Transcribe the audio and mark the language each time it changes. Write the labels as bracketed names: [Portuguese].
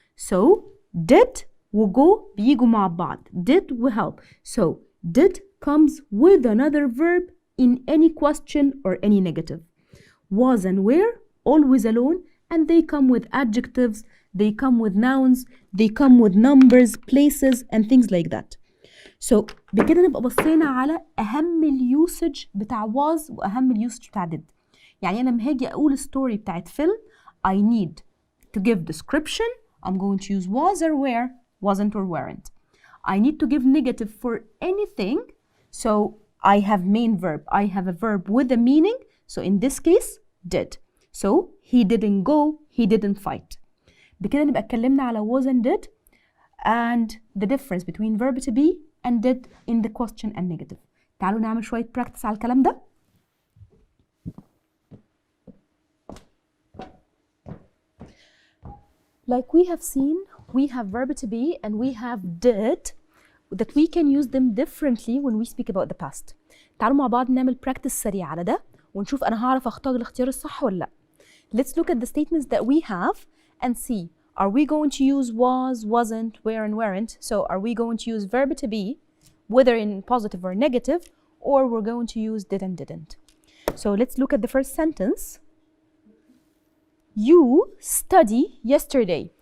[Arabic] So did وgo بيجوا مع بعض. [English] Did و help. So did comes with another verb in any question or any negative. Was and were always alone, and they come with adjectives, they come with nouns, they come with numbers, places, and things like that. [Arabic] So بكده نبقى بصينا على أهم اليوسج بتاع was وأهم اليوسج بتاع did. يعني أنا لما هاجي أقول story بتاعت فيلم [English] I need to give description. I'm going to use was or were, wasn't or weren't. I need to give negative for anything. So I have main verb. I have a verb with a meaning. So in this case, did. So he didn't go, he didn't fight. [Arabic] بكده نبقى اتكلمنا على [English] was and did and the difference between verb to be and did in the question and negative. [Arabic] تعالوا نعمل شوية practice على الكلام ده. [English] Like we have seen, we have verb to be and we have did that we can use them differently when we speak about the past. [Arabic] تعالوا مع بعض نعمل practice سريع على ده ونشوف أنا هعرف أختار الاختيار الصح ولا لأ. [English] Let's look at the statements that we have and see, are we going to use was, wasn't, were, and weren't? So are we going to use verb to be, whether in positive or negative, or we're going to use did and didn't? So let's look at the first sentence. You study yesterday.